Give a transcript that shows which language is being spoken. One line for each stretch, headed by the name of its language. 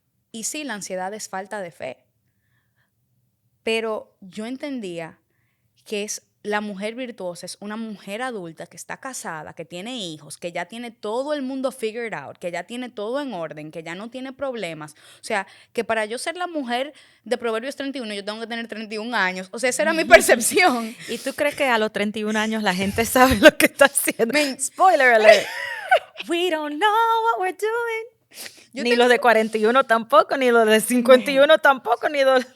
Spanish: Y sí, la ansiedad es falta de fe, pero yo entendía que es la mujer virtuosa, es una mujer adulta que está casada, que tiene hijos, que ya tiene todo el mundo
English: figured out,
Spanish: que ya tiene todo en orden, que ya no tiene problemas. O sea, que para yo ser la mujer de Proverbios 31, yo tengo que tener 31 años. O sea, esa era mi percepción. ¿Y tú crees que a los 31 años la gente sabe lo que está haciendo?
English: Men, Spoiler alert. We don't know what we're doing.
Spanish: yo Ni tengo, los de 41 tampoco, ni los de 51 tampoco, ni los...